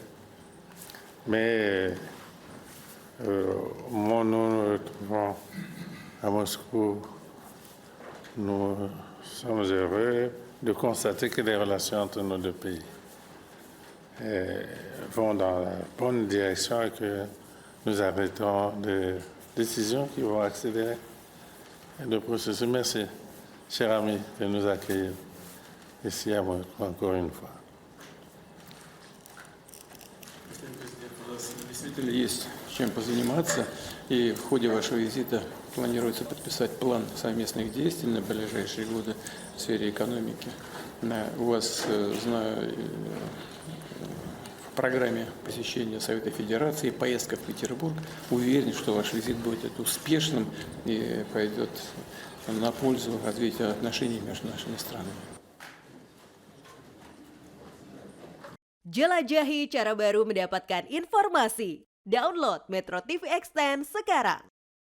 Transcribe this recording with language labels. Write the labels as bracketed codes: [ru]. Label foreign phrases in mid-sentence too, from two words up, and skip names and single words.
[fr] Mais au moment où nous nous retrouvons à Moscou, nous sommes heureux de constater que les relations entre nos deux pays vont dans la bonne direction et que nous arrêtons des décisions qui vont accélérer le processus. Merci, cher ami, de nous accueillir ici à Moscou encore une fois. [ru] У нас действительно есть чем позаниматься, и в ходе вашего визита планируется подписать план совместных действий на ближайшие годы в сфере экономики. У вас, знаю, в программе посещения Совета Федерации поездка в Петербург. Уверен, что ваш визит будет успешным и пойдет на пользу развитию отношений между нашими странами. [id] Jelajahi cara baru mendapatkan informasi. Download Metro TV Extend sekarang.